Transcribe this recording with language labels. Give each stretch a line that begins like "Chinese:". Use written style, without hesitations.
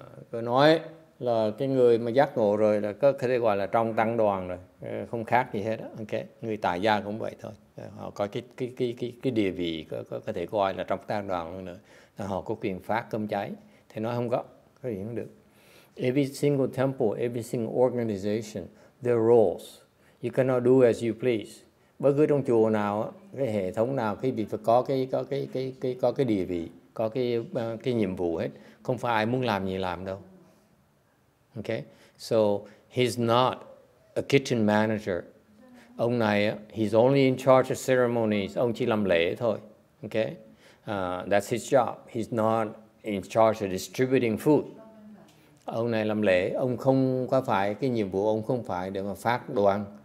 Vietnamese: Tôi nói là cái người mà giác ngộ rồi là có thể gọi là trong tăng đoàn rồi, không khác gì hết đó. Okay. Người tại gia cũng vậy thôi. Họ có cái địa vị có thể coi là trong tăng đoàn luôn nữa. Họ có quyền phát cơm cháy. Thì nói không có gì không được.
English: Every single temple, every single organization, there are rules. You cannot do as you please.
Vietnamese: Bất cứ trong chùa nào, cái hệ thống nào, cái việc phải có cái địa vị, có cái nhiệm vụ hết. Không phải ai muốn làm gì làm đâu.
English: Okay? So he's not a kitchen manager.
Vietnamese: Ông này,
English: he's only in charge of ceremonies.
Vietnamese: Ông chỉ làm lễ thôi. Okay?
English: That's his job. He's not in charge of distributing food.
Vietnamese: Ông này làm lễ, ông không có phải, cái nhiệm vụ ông không phải để mà phát đồ ăn.